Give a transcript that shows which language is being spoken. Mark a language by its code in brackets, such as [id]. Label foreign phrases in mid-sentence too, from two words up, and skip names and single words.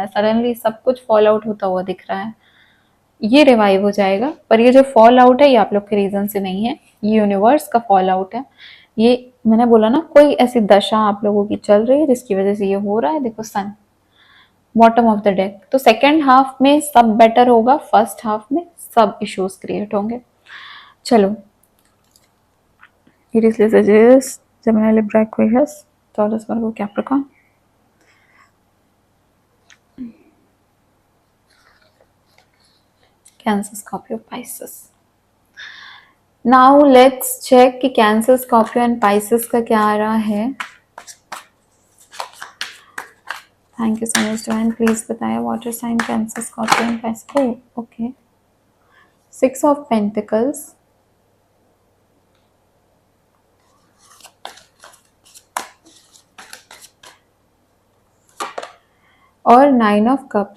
[hi] सडनली सब कुछ [en] fall out [hi] होता हुआ दिख रहा है। ये रिवाइव हो जाएगा, पर ये जो [en] fall out [hi] है ये आप लोग के रीजन से नहीं है, ये यूनिवर्स का [en] fall out [hi] है। ये मैंने बोला ना, कोई ऐसी दशा आप लोगों की चल रही है जिसकी वजह से ये हो रहा है। देखो सन, [en] bottom of the deck. [hi] तो [en] second half [hi] में सब बेटर होगा, [en] first half [hi] में सब [en] issues create [hi] होंगे। चलो, [en] Aries, Leo, Sagittarius, Gemini, Libra, Aquarius, Taurus, Virgo, Capricorn. Cancer, Scorpio, Pisces. now let's check [hi] कि [en] Cancer, Scorpio and Pisces [hi] का क्या आ रहा है। [en] Thank you so much Divine, please बताया water sign Cancer, Scorpio and Pisces. Okay, 6 of Pentacles, और 9 of Cups.